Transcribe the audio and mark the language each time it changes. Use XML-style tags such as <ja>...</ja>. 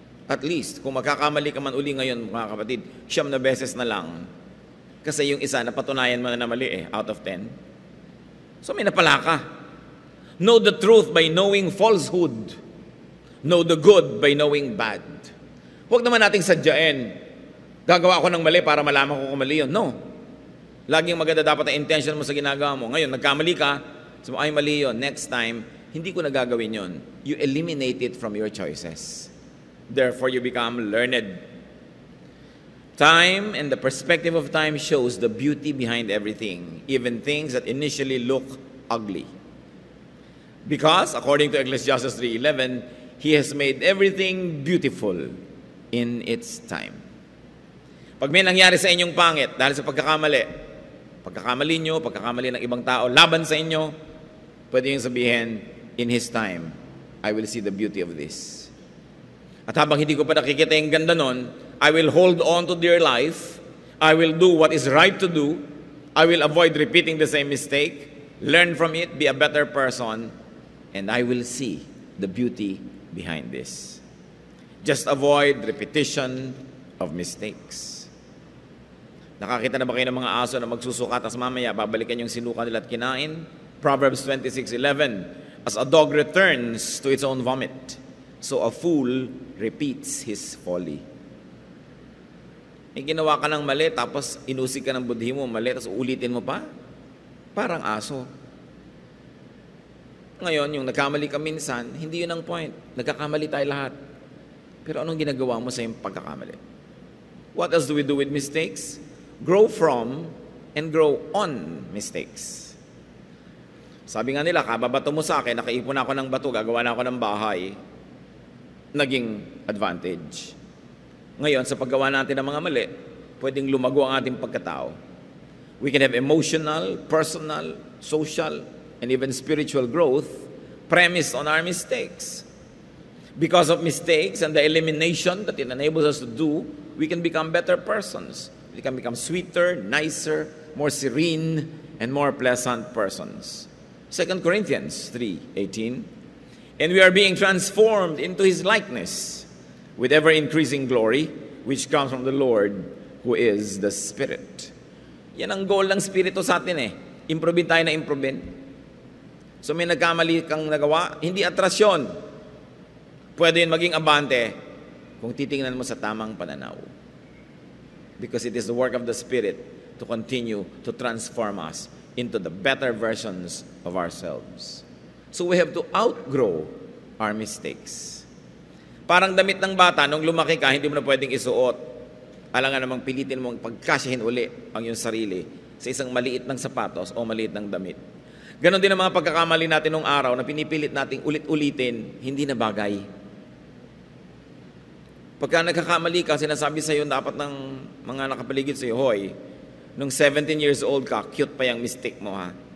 <en>At least,</en> <tl>kung magkakamali ka man uli ngayon, mga kapatid, 9 na beses na lang. Kasi yung isa, napatunayan mo na mali</tl> <en>out of 10.</en> <tl>So may napala ka.</tl> <en>Know the truth by knowing falsehood. Know the good by knowing bad.</en> <tl>Huwag naman nating sadyain. Gagawa ako ng mali para malaman ko kung mali yun. No. Laging maganda dapat ang intention mo sa ginagawa mo. Ngayon, nagkamali ka, sabi mo, ay mali yun.</tl> <en>Next time,</en> <tl>hindi ko nagagawin yun.</tl> <en>You eliminate it from your choices. Therefore, you become learned. Time and the perspective of time shows the beauty behind everything, even things that initially look ugly. Because, according to Ecclesiastes 3:11, He has made everything beautiful in its time.</en> <tl>Pag may nangyari sa inyong pangit dahil sa pagkakamali nyo, pagkakamali ng ibang tao, laban sa inyo, pwede yung sabihin,</tl> <en>in His time, I will see the beauty of this.</en> <tl>At habang hindi ko pa nakikita yung ganda nun,</tl> <en>I will hold on to dear life, I will do what is right to do, I will avoid repeating the same mistake, learn from it, be a better person, and I will see the beauty behind this. Just avoid repetition of mistakes.</en> <tl>Nakakita na ba kayo ng mga aso na magsusuka tas mamaya babalikan yung sinuka nila at kinain?</tl> <en>Proverbs 26:11, as a dog returns to its own vomit, so a fool repeats his folly.</en> <tl>May ginawa ka ng mali, tapos inusig ka ng budhi mo, mali, tapos ulitin mo pa? Parang aso. Ngayon, yung nagkamali ka minsan, hindi yun ang point. Nagkakamali tayo lahat. Pero anong ginagawa mo sa iyong pagkakamali?</tl> <en>What else do we do with mistakes? Grow from and grow on mistakes.</en> <tl>Sabi nga nila, kababato mo sa akin, nakaipon ako ng bato, gagawa na ako ng bahay, naging advantage. Ngayon, sa paggawa natin ng mga mali, pwedeng lumago ang ating pagkatao.</tl> <en>We can have emotional, personal, social, and even spiritual growth premised on our mistakes. Because of mistakes and the elimination that it enables us to do, we can become better persons. We can become sweeter, nicer, more serene, and more pleasant persons. 2 Corinthians 3:18, and we are being transformed into His likeness with ever-increasing glory, which comes from the Lord, who is the Spirit.</en> <tl>Yan ang goal ng Spirito sa atin eh. Improvein tayo na improvein. So may nagkamali kang nagawa, hindi atrasyon. Pwede yun maging abante kung titingnan mo sa tamang pananaw.</tl> <en>Because it is the work of the Spirit to continue to transform us into the better versions of ourselves. So we have to outgrow our mistakes.</en> <tl>Parang damit ng bata, nung lumaki ka, hindi mo na pwedeng isuot. Alangan namang pilitin mong pagkasyahin uli ang iyong sarili sa isang maliit ng sapatos o maliit ng damit. Ganon din ang mga pagkakamali natin nung araw na pinipilit nating ulit-ulitin, hindi na bagay. Pagka nagkakamali ka, sinasabi sa iyo dapat ng mga nakapaligid sa iyo, hoy, nung 17 years old ka, cute pa yung mistake mo ha.</tl>